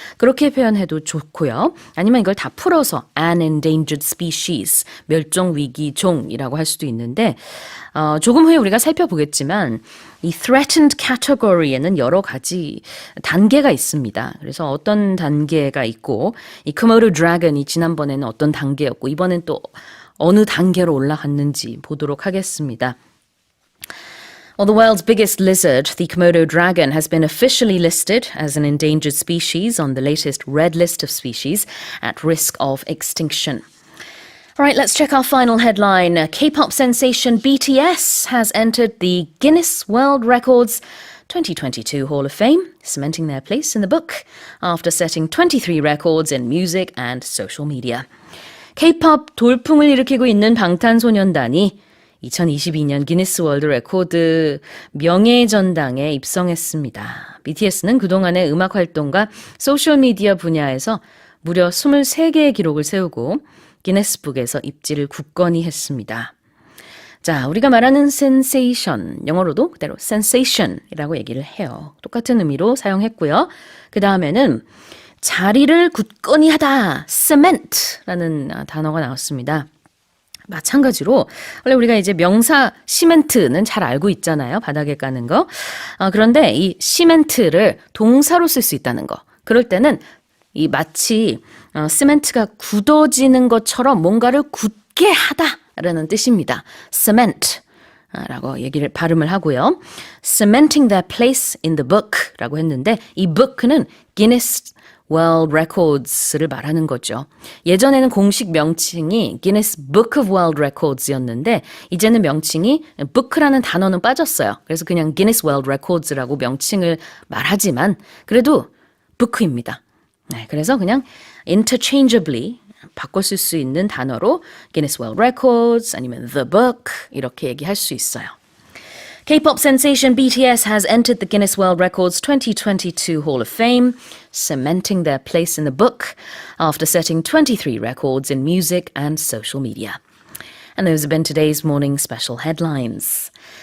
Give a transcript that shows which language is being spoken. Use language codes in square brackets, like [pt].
[ko] 그렇게 표현해도 좋고요. 아니면 이걸 다 풀어서 [en] an endangered species, [ko] 멸종 위기종이라고 할 수도 있는데, 조금 후에 우리가 살펴보겠지만, 이 threatened category에는 여러 가지 단계가 있습니다. 그래서 어떤 단계가 있고, 이 Komodo dragon이 지난번에는 어떤 단계였고, 이번엔 또 어느 단계로 올라갔는지 보도록 하겠습니다. [en] Well, the world's biggest lizard, the Komodo dragon, has been officially listed as an endangered species on the latest red list of species at risk of extinction. All right, let's check our final headline. K-pop sensation BTS has entered the Guinness World Records 2022 Hall of Fame, cementing their place in the book after setting 23 records in music and social media. [ko] K-pop 돌풍을 일으키고 있는 방탄소년단이 2022년 기네스 월드 레코드 명예전당에 입성했습니다. BTS는 그동안의 음악 활동과 소셜미디어 분야에서 무려 23개의 기록을 세우고 기네스북에서 입지를 굳건히 했습니다. 자, 우리가 말하는 sensation, 영어로도 그대로 sensation이라고 얘기를 해요. 똑같은 의미로 사용했고요. 그 다음에는 자리를 굳건히 하다, cement라는 단어가 나왔습니다. 마찬가지로 원래 우리가 이제 명사 시멘트는 잘 알고 있잖아요. 바닥에 까는 거. 그런데 이 시멘트를 동사로 쓸 수 있다는 거. 그럴 때는 이 마치 시멘트가 굳어지는 것처럼 뭔가를 굳게 하다라는 뜻입니다. cement 라고 발음을 하고요. [en] cementing their place in the book [ko] 라고 했는데 이 book는 Guinness World Records를 말하는 거죠. 예전에는 공식 명칭이 Guinness Book of World Records였는데 이제는 명칭이 book라는 단어는 빠졌어요. 그래서 그냥 Guinness World Records라고 명칭을 말하지만 그래도 book입니다. 네, 그래서 그냥 interchangeably 바꿔 쓸 수 있는 단어로 Guinness World Records 아니면 The Book 이렇게 얘기할 수 있어요. [en] K-pop sensation BTS has entered the Guinness World Records 2022 Hall of Fame, cementing their place in the book after setting 23 records in music and social media. And those have been today's morning special headlines.